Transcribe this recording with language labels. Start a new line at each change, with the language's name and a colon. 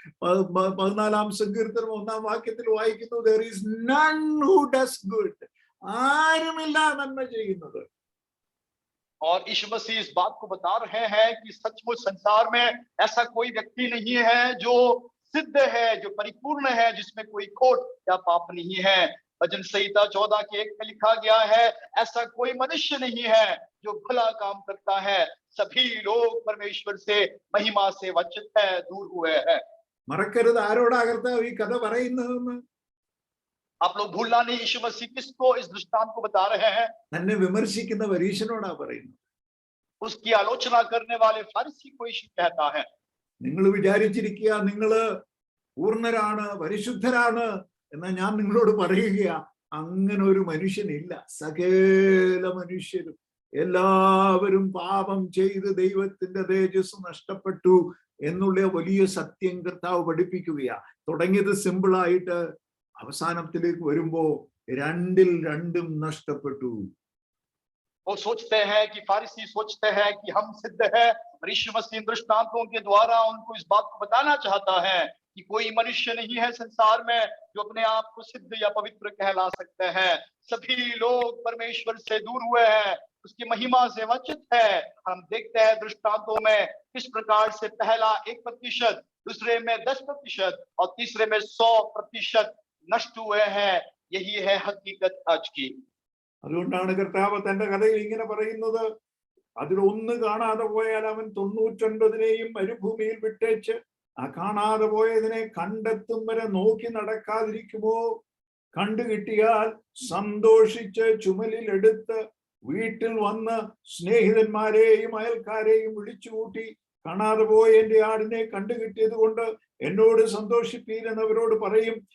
Malayalam: 14-ാം സങ്കീർത്തനം 1-ാം വാക്യത്തിൽ വായിക്കുന്നു,
English: there is none who does good.
Malayalam: ആരുമില്ല നന്മ ചെയ്യുന്നത്.
Hindi: और यीशु मसीह इस बात को बता रहे हैं कि सचमुच संसार में ऐसा कोई व्यक्ति नहीं है जो सिद्ध है, जो परिपूर्ण है, जिसमें कोई खोट या पाप नहीं है। भजन संहिता 14:1 में लिखा गया है, ऐसा कोई मनुष्य नहीं है जो भला काम करता है, सभी लोग परमेश्वर से महिमा से वंचित है, दूर हुए हैं।
Malayalam: മറക്കരുത്, ആരോടാ കർത്താവ് ഈ കഥ പറയുന്നതെന്ന്.
Hindi: आप लोग भूलना नहीं, यीशु मसीह किसको इस दृष्टांत को बता रहे हैं?
Malayalam: തന്നെ വിമർശിക്കുന്ന പരീശനോടാ പറയുന്നത്.
Hindi: उसकी आलोचना करने वाले फारिसी को यीशु कहता है,
Malayalam: നിങ്ങൾ വിചാരിച്ചിരിക്കുക നിങ്ങള് പൂർണ്ണരാണ്, പരിശുദ്ധരാണ് എന്നാ ഞാൻ നിങ്ങളോട് പറയുക, അങ്ങനെ ഒരു മനുഷ്യനില്ല. സകല മനുഷ്യരും എല്ലാവരും പാപം ചെയ്ത് ദൈവത്തിന്റെ തേജസ് നഷ്ടപ്പെട്ടു എന്നുള്ള വലിയ സത്യം കർത്താവ് പഠിപ്പിക്കുകയാ. തുടങ്ങിയത് സിമ്പിളായിട്ട് അവസാനത്തിലേക്ക് വരുമ്പോ 2-2 നഷ്ടപ്പെട്ടു.
Hindi: वो सोचते हैं कि फारिसी सोचते हैं कि हम सिद्ध है, और यीशु मसीह दृष्टांतों के द्वारा उनको इस बात को बताना चाहता है कि कोई मनुष्य नहीं है संसार में जो अपने आप को सिद्ध या पवित्र कहला सकते हैं। सभी लोग परमेश्वर से दूर हुए हैं, उसकी महिमा से वंचित है। हम देखते हैं दृष्टांतों में किस प्रकार से पहला 1%, दूसरे में 10% और तीसरे में 100% नष्ट हुए हैं। यही है हकीकत आज की।
Malayalam: അതുകൊണ്ടാണ് കർത്താവ് തന്റെ കഥയിൽ ഇങ്ങനെ പറയുന്നത്, അതിലൊന്ന് കാണാതെ പോയാൽ അവൻ 99 മരുഭൂമിയിൽ വിട്ടേച്ച് ആ കാണാതെ പോയതിനെ കണ്ടെത്തും വരെ നോക്കി നടക്കാതിരിക്കുമോ? കണ്ടുകിട്ടിയാൽ സന്തോഷിച്ച് ചുമലിൽ എടുത്ത് വീട്ടിൽ വന്ന് സ്നേഹിതന്മാരെയും അയൽക്കാരെയും വിളിച്ചുകൂട്ടി കാണാതെ പോയ എന്റെ ആടിനെ കണ്ടുകിട്ടിയത് കൊണ്ട് എന്നോട് സന്തോഷിപ്പീരെന്നവരോട് പറയും.